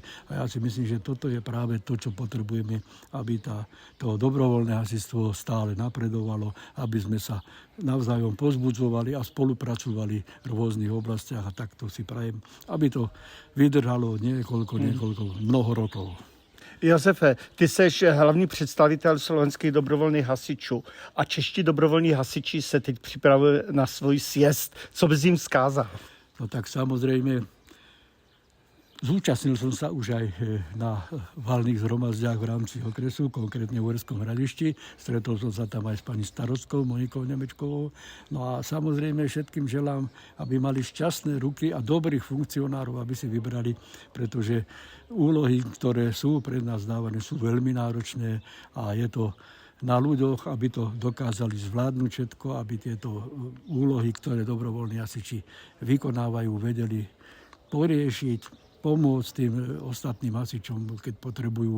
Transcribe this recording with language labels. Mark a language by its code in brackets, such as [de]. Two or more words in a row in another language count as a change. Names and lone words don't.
[sk] A ja si myslím, že toto je práve to, čo potrebujeme, aby to dobrovoľné hasičstvo stále napredovalo, aby sme sa navzájom pozbudzovali a spolupracovali v rôznych oblastiach a takto si prajem, aby to vydržalo mnoho rokov. [cs] Josefe, ty seš hlavní představitel slovenských dobrovolných hasičů a čeští dobrovolní hasiči se teď připravují na svůj sjezd. Co bys jim vzkázal? [sk] No tak samozrejme, zúčastnil som sa už aj na valných zhromaždiach v rámci okresu, konkrétne v Uherskom Hradišti. Stretol som sa tam aj s pani starostkou Monikou Nemečkovou. No a samozrejme všetkým želám, aby mali šťastné ruky a dobrých funkcionárov, aby si vybrali, pretože úlohy, ktoré sú pred nás dávané, sú veľmi náročné a je to na ľuďoch, aby to dokázali zvládnuť všetko, aby tieto úlohy, ktoré dobrovoľní hasiči vykonávajú, vedeli poriešiť, pomôcť tým ostatným hasičom, keď potrebujú.